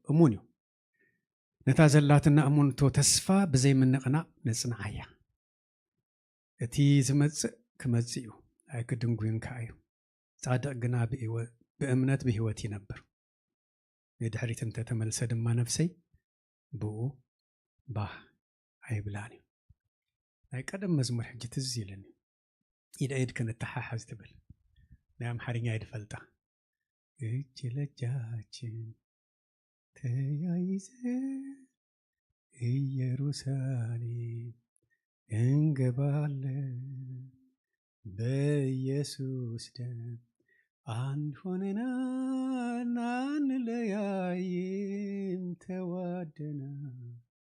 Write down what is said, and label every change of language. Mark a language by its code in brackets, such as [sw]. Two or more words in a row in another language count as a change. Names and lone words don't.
[ti] እሙን እዩ። ነታ ዘላትና እሙንቶ ተስፋ ብዘይምንቕናቕ ነጽንዓ እያ። እቲ ዝመጽእ ክመጽእ እዩ፣ ኣይክድንጉንካ እዩ። ጻድቕ ግና ብህይወ-፣ ብእምነት ብህይወት ይነብር። ንድሕሪት እንተተመልሰ ድማ ነፍሰይ ብኡ ባህ ኣይብላን እዩ። ናይ ቀደም መዝሙር ሕጂ ትዝ ኢለኒ። ኢድ ኢድ ክንተሓሓዝ ትብል። ናይ ኣምሓርኛ ኣይድፈልጣ። [am] እጅ ለጃችን ተያይዘ ኢየሩሳሌም እንገባለን፣ በኢየሱስ ደም አንድ ሆነናል፣ አንለያይም፣ ተዋደናል።